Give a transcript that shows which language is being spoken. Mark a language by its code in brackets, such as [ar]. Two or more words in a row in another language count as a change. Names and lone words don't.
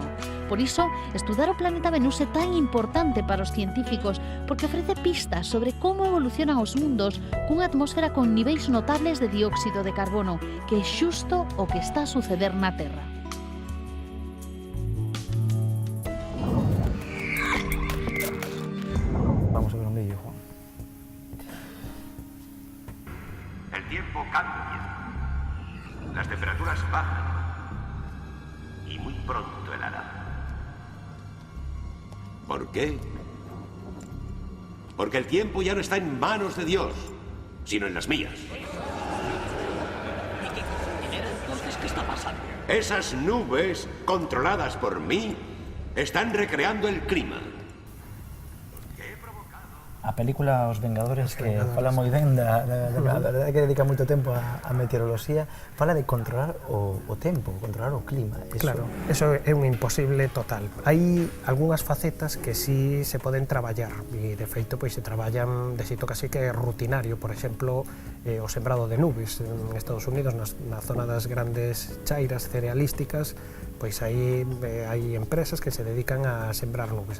[gl] Por iso, estudar o planeta Venus é tan importante para os científicos porque ofrece pistas sobre como evolucionan os mundos cunha atmósfera con niveis notables de dióxido de carbono, que é xusto o que está a suceder na Terra. [es] Vamos a ver un vídeo, Juan. El tiempo cambia. Las espacio. Y muy pronto helará. ¿Por qué? Porque el tiempo ya no está en manos de Dios, sino en las mías. Entonces, ¿qué está pasando? Esas nubes, controladas por mí, están recreando el clima. [gl] A película Os Vengadores, que Vengadores. fala moi ben da verdade que dedica moito tempo a meteoroloxía, fala de controlar o tempo, controlar o clima. Claro, eso é un imposible total. Hai algunhas facetas que sí se poden traballar e de feito pois se traballan de xeito casi que rutinario, por exemplo, o sembrado de nubes en Estados Unidos, na zona das grandes chairas cerealísticas, pois aí hai empresas que se dedican a sembrar nubes.